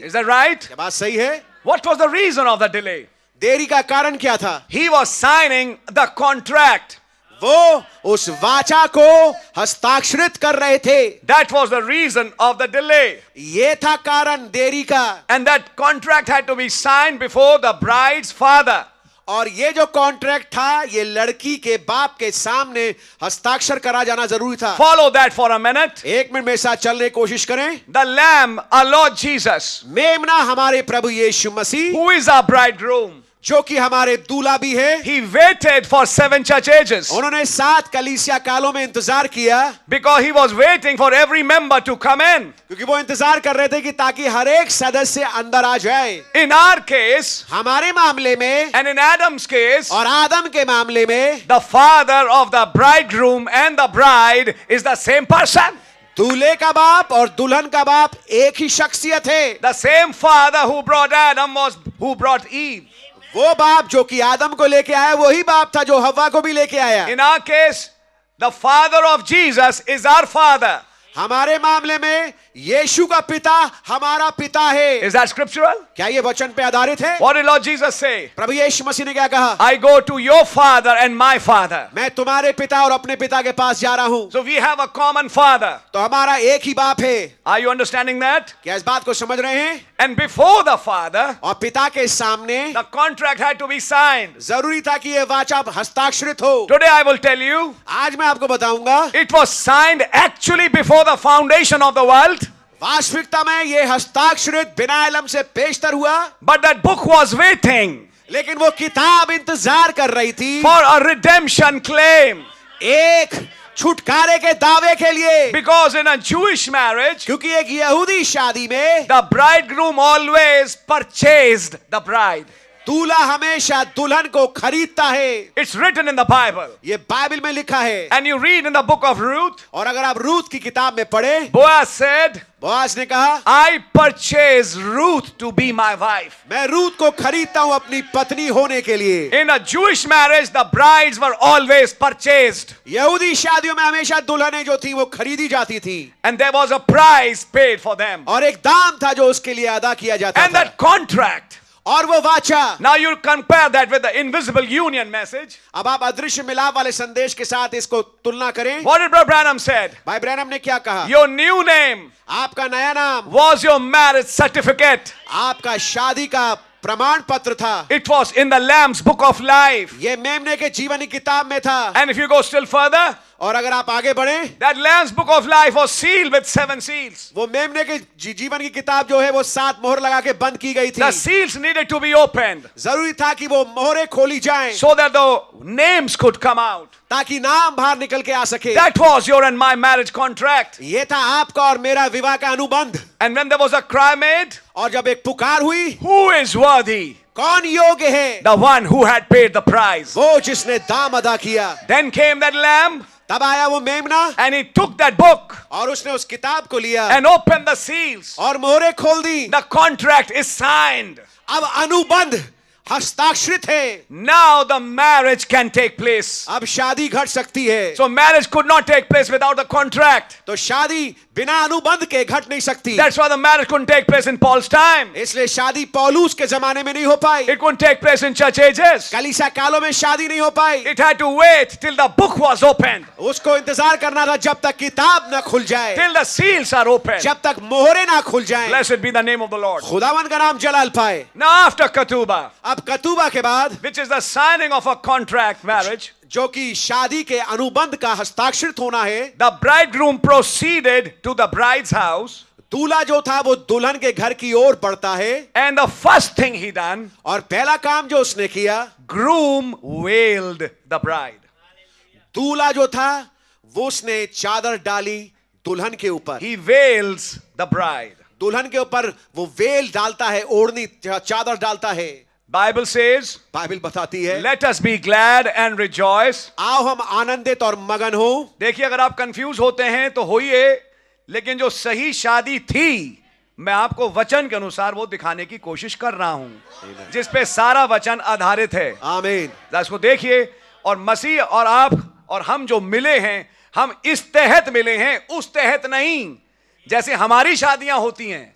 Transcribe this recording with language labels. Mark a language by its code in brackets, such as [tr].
[en] Is that right? [hi] क्या बात सही है? [en] What was the reason of the delay? [hi] देरी का कारण क्या था? [en] He was signing the contract. [hi] वो उस वाचा को हस्ताक्षरित कर रहे थे। [en] That was the reason of the delay. [hi] ये था कारण देरी का। [en] And that contract had to be signed before the bride's father. [hi] और ये जो कॉन्ट्रैक्ट था, ये लड़की के बाप के सामने हस्ताक्षर करा जाना जरूरी था। [en] Follow that for a minute. [hi] एक मिनट मेरे साथ चलने की कोशिश करें। [en] The Lamb, our Lord Jesus, [hi] मेमना हमारे प्रभु यीशु मसीह, [en] who is our bridegroom, [hi] जो कि हमारे दूल्हा भी है, [en] he waited for 7 church ages [hi] उन्होंने 7 कलीसिया कालों में इंतजार किया, [en] because he was waiting for every member to come in. [hi] क्योंकि वो इंतजार कर रहे थे कि ताकि हर एक सदस्य अंदर आ जाए। [en] In our case, [hi] हमारे मामले में [en] and in Adam's case, [hi] और आदम के मामले में [en] the father of the bridegroom and the bride is the same person. [hi] दूल्हे का बाप और दुल्हन का बाप एक ही शख्सियत है। [en] The same father who brought Adam was who brought Eve. [hi] वो बाप जो कि आदम को लेके आया, वही बाप था जो हव्वा को भी लेके आया। [en] In our case, the father of Jesus is our father. [hi] हमारे मामले में यीशु का पिता हमारा पिता है। [en] Is that scriptural? [hi] क्या ये वचन पे आधारित है? [en] What did Lord Jesus say? [hi] प्रभु यीशु मसीह ने क्या कहा? [en] I go to your father and my father. [hi] मैं तुम्हारे पिता और अपने पिता के पास जा रहा हूं। [en] So we have a common father. [hi] तो हमारा एक ही बाप है। [en] Are you understanding that? [hi] क्या इस बात को समझ रहे हैं? [en] And before the father, [hi] और पिता के सामने [en] the contract had to be signed. [hi] जरूरी था कि ये वाचा हस्ताक्षरित हो। [en] Today I will tell you, [hi] आज मैं आपको बताऊंगा, [en] it was signed actually before the foundation of the world. [hi] वास्तविकता में ये हस्ताक्षरित बिना इल्म से पेशतर हुआ, [en] But that book was waiting [hi] लेकिन वो किताब इंतजार कर रही थी [en] for a redemption claim. [hi] एक छुटकारे के दावे के लिए। [en] Because in a Jewish marriage, [hi] क्योंकि एक यहूदी शादी में [en] the bridegroom always purchased the bride. [hi] दूल्हा हमेशा दुल्हन को खरीदता है। [en] It's written in the Bible. [hi] ये बाइबल में लिखा है। [en] And you read in the book of Ruth, [hi] और अगर आप रूथ की किताब में पढ़े, [en] Boaz said, [hi] बोआज ने कहा, [en] I purchased Ruth to be my wife. [hi] मैं रूथ को खरीदता हूं अपनी पत्नी होने के लिए। [en] In a Jewish marriage, the brides were always purchased. [hi] यहूदी शादियों में हमेशा दुल्हनें जो थी वो खरीदी जाती थी, [en] And there was a price paid for them. [hi] और एक दाम था जो उसके लिए अदा किया जाता [en] And [hi] था। [en] that contract [hi] और वो वाचा। [en] Now you compare that with the invisible union message. [hi] अब आप अदृश्य मिलाप वाले संदेश के साथ इसको तुलना करें। [en] What did Brother Branham said? [hi] भाई ब्रैनम ने क्या कहा? [en] Your new name [hi] आपका नया नाम [en] was your marriage certificate. [hi] आपका शादी का प्रमाण पत्र था। [en] It was in the Lamb's book of life. [hi] ये मेमने के जीवन की किताब में था। [en] And if you go still further, [hi] और अगर आप आगे बढ़े, [en] that Lamb's book of life was sealed with 7 seals. [hi] वो मेमने के जीवन की किताब जो है वो 7 मोहर लगा के बंद की गई थी। [en] The seals needed to be opened [hi] जरूरी था कि वो मोहरें खोली जाएं [en] so that the names could come out. [hi] ताकि नाम बाहर निकल के आ सके। [en] That was your and my marriage contract. [hi] ये था आपका और मेरा विवाह का अनुबंध। [en] And when there was a cry made, [hi] और जब एक पुकार हुई, [en] who is worthy? [hi] कौन योग्य है? [en] The one who had paid the price. [hi] वो जिसने दाम अदा किया। [en] Then came that lamb, [hi] तब आया वो मेमना [en] and he took that book [hi] और उसने उस किताब को लिया [en] and opened the seals. [hi] और मोहरें खोल दी। [en] The contract is signed. [hi] अब अनुबंध हस्ताक्षरित है। [en] Now the marriage can take place. [hi] अब शादी घट सकती है। [en] So marriage could not take place without the contract. [hi] तो शादी बिना अनुबंध के घट नहीं सकती। [en] That's why the marriage couldn't take place in Paul's time. [hi] इसलिए शादी पौलुस के जमाने में नहीं हो पाई। [en] It couldn't take place in church ages. [hi] कलीसिया कालों में शादी नहीं हो पाई। [en] It had to wait till the book was opened, [hi] उसको इंतजार करना था जब तक किताब न खुल जाए, [en] till the seals are opened. [hi] जब तक मोहरें ना खुल जाएं। [en] Blessed be the name of the Lord. [hi] खुदावन का नाम जलाल पाए। [en] Now after Ketubah, [hi] अब कतूबा के बाद, [en] which is the signing of a contract marriage, [hi] जो कि शादी के अनुबंध का हस्ताक्षरित होना है, [en] the bridegroom proceeded to the bride's house, [hi] दूल्हा जो था वो दुल्हन के घर की ओर बढ़ता है। [en] and the first thing he done, [hi] और पहला काम जो उसने किया, [en] groom wailed the bride. [hi] दूल्हा जो था वो उसने चादर डाली दुल्हन के ऊपर। [en] He wails the bride. [hi] दुल्हन के ऊपर वो वेल डालता है, ओढ़नी चादर डालता है। [en] Bible says, [hi] बाइबल बताती है, [en] let us be glad and rejoice. [hi] आओ हम आनंदित और मगन हो। देखिए, अगर आप कंफ्यूज होते हैं तो होइए, लेकिन जो सही शादी थी, मैं आपको वचन के अनुसार वो दिखाने की कोशिश कर रहा हूं, जिस पे सारा वचन आधारित है। आमीन। इसको देखिए, और मसीह और आप और हम जो मिले हैं, हम इस तहत मिले हैं, उस तहत नहीं जैसे हमारी शादियां होती हैं,